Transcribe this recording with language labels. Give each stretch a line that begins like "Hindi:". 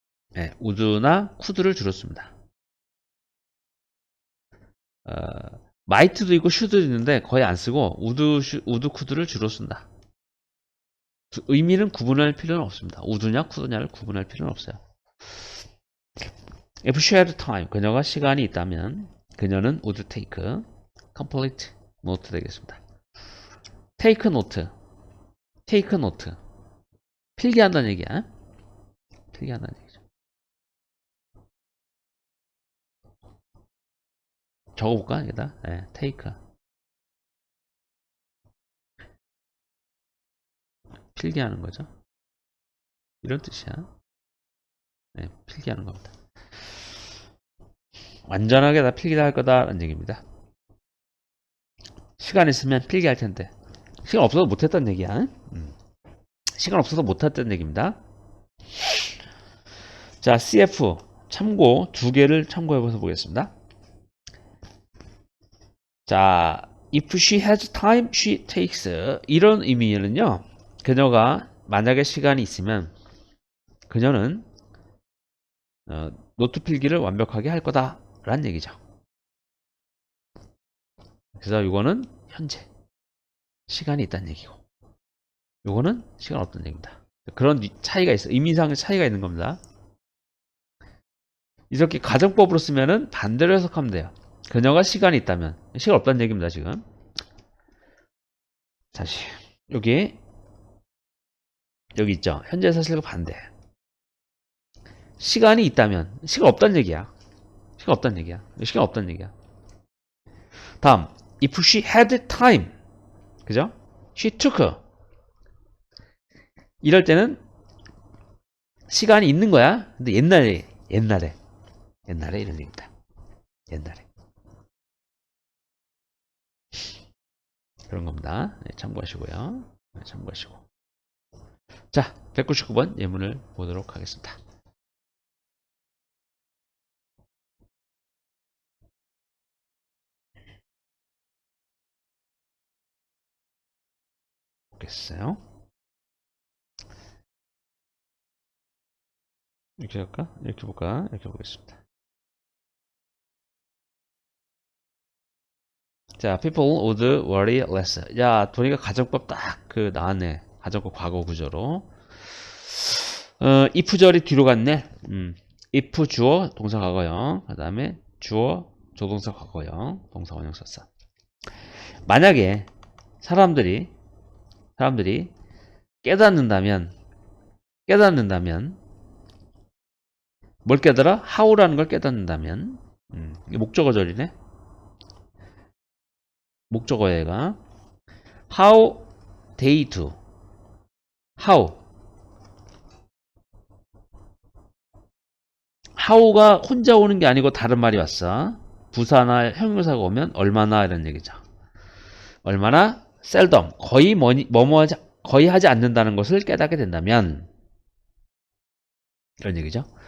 Korean: 네, 우드나 쿠드를 주로 씁니다. 마이트도 있고 슈드도 있는데 거의 안 쓰고 우드 쿠드를 주로 쓴다. 의미는 구분할 필요는 없습니다. 우드냐 쿠드냐를 구분할 필요는 없어요.
English: If she had time,
Korean: 그녀가 시간이 있다면 그녀는
English: would take complete note
Korean: 되겠습니다. take note 필기한다는 얘기야. 필기한다는 얘기죠. 적어볼까 여기다. 네, take 필기하는 거죠. 이런 뜻이야. 네, 필기하는 겁니다. 완전하게 다 필기할 거다라는 얘기입니다. 시간 있으면 필기할 텐데 시간 없어서 못했다는 얘기야. 시간 없어서 못했다는 얘기입니다. 자, CF 참고 두 개를 참고해봐서 보겠습니다.
English: 자, if she has time, she takes
Korean: 이런 의미는요. 그녀가 만약에 시간이 있으면 그녀는 노트 필기를 완벽하게 할 거다 라는 얘기죠. 그래서 이거는 현재 시간이 있다는 얘기고 이거는 시간 없다는 얘기입니다. 그런 차이가 있어요. 의미상의 차이가 있는 겁니다. 이렇게 가정법으로 쓰면은 반대로 해석하면 돼요. 그녀가 시간이 있다면 시간 없다는 얘기입니다. 지금 다시 여기 있죠. 현재 사실과 반대. 시간이 있다면 시간 없다는 얘기야. 시간 없다는 얘기야. 다음
English: if she had time,
Korean: 그죠?
English: she took.
Korean: 이럴 때는 시간이 있는 거야. 근데 옛날에 이런 얘기입니다. 옛날에 그런 겁니다. 네, 참고하시고요. 네, 참고하시고. 자, 199번 예문을 보도록 하겠습니다. 보겠어요. 이렇게 할까? 이렇게 볼까? 이렇게 보겠습니다.
English: 자, people would worry less.
Korean: 야, 도니가 가정법 딱 나왔네. 가정법 과거 구조로. if절이 뒤로 갔네. if 주어 동사 과거형, 그 다음에 주어 조동사 과거형, 동사 원형 썼어. 만약에 사람들이 깨닫는다면 뭘 깨달아? how라는 걸 깨닫는다면 이게 목적어절이네. 목적어예가
English: how they do. how
Korean: how가 혼자 오는 게 아니고 다른 말이 왔어. 부사나 형용사가 오면 얼마나 이런 얘기죠. 얼마나 seldom 거의 하지 않는다는 것을 깨닫게 된다면 이런 얘기죠.